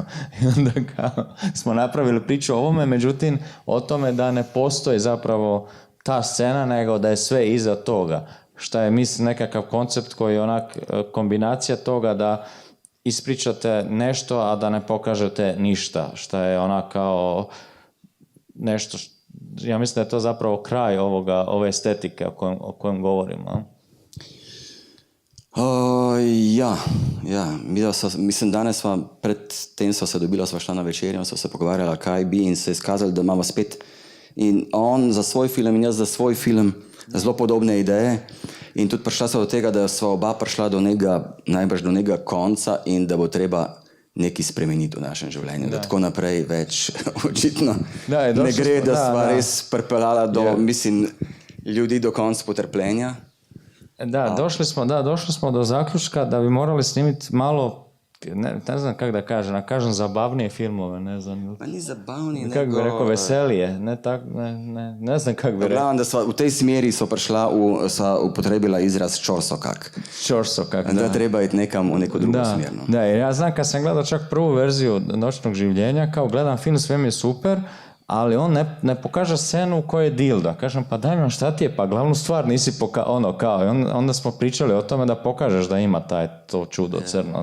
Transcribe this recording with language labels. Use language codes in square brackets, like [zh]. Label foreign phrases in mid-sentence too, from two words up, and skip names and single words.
[hr] I onda smo napravili priču o ovome, međutim o tome da ne postoji zapravo ta scena, nego da je sve iza toga. Šta je, mislim, nekakav koncept koji je onak kombinacija toga da ispričate nešto, a da ne pokažete ništa. Šta je onak kao nešto ja mislim da je to zapravo kraj ove estetike o kojem govorimo. [sl] Mislim, danes pred tem sva se dobila, sva šla na večerjo, sva se pogovarjala, kaj bi in se izkazali, da imamo spet in on za svoj film in jaz za svoj film zelo podobne ideje in tudi prišla sva do tega, da sva oba prišla najbrž do nekega konca in da bo treba nekaj spremeniti v našem življenju, da tako naprej več očitno ne gre, da sva res pripeljala do, mislim, ljudi do konca potrpljenja. [hr] Došli smo do zaključka da bi morali snimiti malo, ne znam kako da kažem zabavnije filmove, ne znam. Pa ni zabavnije, nego... Kako bi rekao, veselije, ne znam kako bi rekao. [sl] Glavno, da sva v tej smeri so prišla, sva upotrebila izraz čorsokak. [hr] Čorsokak, da. Da treba iti nekam u neko drugo smer. Da, jer ja znam kad sam gledao čak prvu verziju Noćnog življenja, kao gledam film, sve mi je super, ali on ne pokaže scenu u kojoj je dilda. Kažem, pa daj mi šta ti je, pa glavnu stvar nisi kao. I onda smo pričali o tome da pokažeš da ima to čudo crno.